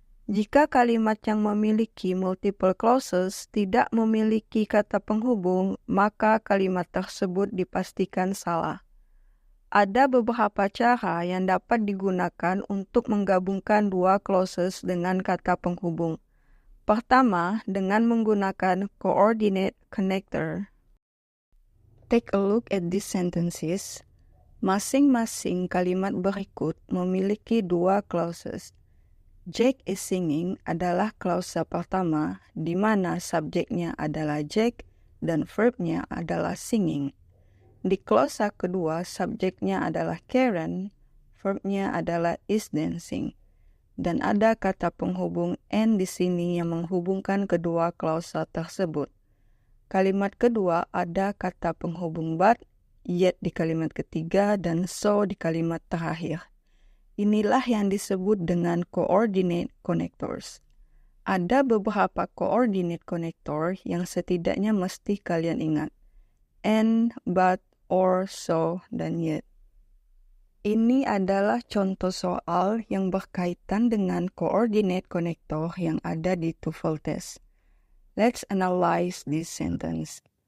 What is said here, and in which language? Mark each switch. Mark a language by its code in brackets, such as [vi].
[id] Jika kalimat yang memiliki multiple clauses tidak memiliki kata penghubung, maka kalimat tersebut dipastikan salah. Ada beberapa cara yang dapat digunakan untuk menggabungkan dua clauses dengan kata penghubung. Pertama, dengan menggunakan coordinate connector. [en] Take a look at these sentences. [id] Masing-masing kalimat berikut memiliki dua clauses. [en] Jack is singing [id] adalah klausa pertama, di mana subjeknya adalah Jack dan verbnya adalah singing. Di klausa kedua, subjeknya adalah Karen, verbnya adalah is dancing. Dan ada kata penghubung and di sini yang menghubungkan kedua klausa tersebut. Kalimat kedua ada kata penghubung but, yet di kalimat ketiga, dan so di kalimat terakhir. Inilah yang disebut dengan coordinate connectors. Ada beberapa coordinate connector yang setidaknya mesti kalian ingat. And, but, or, so, dan yet. Ini adalah contoh soal yang berkaitan dengan coordinate connector yang ada di TOEFL test. [en] Let's analyze this sentence.